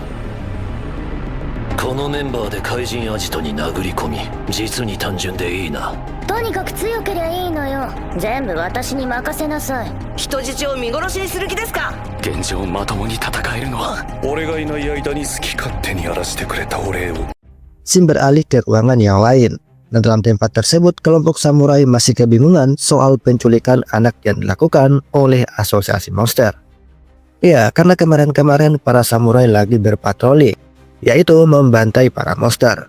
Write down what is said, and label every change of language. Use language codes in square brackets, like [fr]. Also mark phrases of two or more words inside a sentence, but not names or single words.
[ja] このメンバーで怪人アジトに殴り込み、実に単純でいいな。とにかく強けりゃいいのよ。全部私に任せなさい。人質を見殺しにする気ですか？現状まともに戦えるのは俺がいない間に好き勝手にやらせてくれたお礼を。 [id] Shin beralih ke ruangan yang lain. Dan dalam tempat tersebut, kelompok samurai masih kebingungan soal penculikan anak yang dilakukan oleh asosiasi monster. Ya, karena kemarin-kemarin para samurai lagi berpatroli, yaitu membantai para monster.